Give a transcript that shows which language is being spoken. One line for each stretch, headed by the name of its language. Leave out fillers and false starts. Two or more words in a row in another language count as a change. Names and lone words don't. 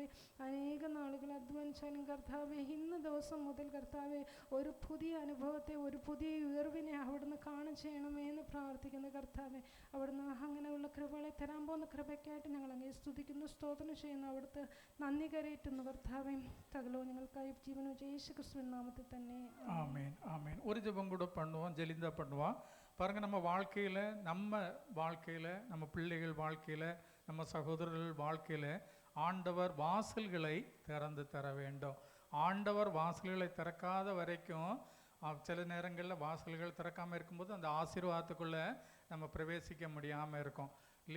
Malayalam: അനേക നാളുകൾ അധ്വാനിച്ചാലും കർത്താവെ ഇന്ന് ദിവസം മുതൽ കർത്താവെ ഒരു പുതിയ അനുഭവത്തെ, ഒരു പുതിയ ഉയർവിനെ അവിടുന്ന് കാണും ചെയ്യണമെന്ന് പ്രാർത്ഥിക്കുന്ന കർത്താവെ. അവിടുന്ന് അങ്ങനെയുള്ള കൃപകളെ തരാൻ പോകുന്ന കൃപയ്ക്കായിട്ട് ഞങ്ങൾ അങ്ങനെ സ്തുതിക്കുന്നു, സ്തോത്രം ചെയ്യുന്നു, അവിടുത്തെ നന്ദി കരയറ്റുന്നു കർത്താവെ. സകലവും ഞങ്ങൾക്കായി ജീവനും യേശു ക്രിസ്തുവിൻ നാമത്തിൽ തന്നെ
Tamil: ஆமேன் ஆமேன். ஒரு ஜெபம் கூட பண்ணுவோம், ஜெலிந்தா பண்ணுவோம். பாருங்கள், நம்ம வாழ்க்கையில் நம்ம பிள்ளைகள் வாழ்க்கையில் நம்ம சகோதரர்கள் வாழ்க்கையில் ஆண்டவர் வாசல்களை திறந்து தர வேண்டும். ஆண்டவர் வாசல்களை திறக்காத வரைக்கும் சில நேரங்களில் வாசல்கள் திறக்காமல் இருக்கும்போது அந்த ஆசீர்வாதத்துக்குள்ளே நம்ம பிரவேசிக்க முடியாமல் இருக்கும் இல்லையா.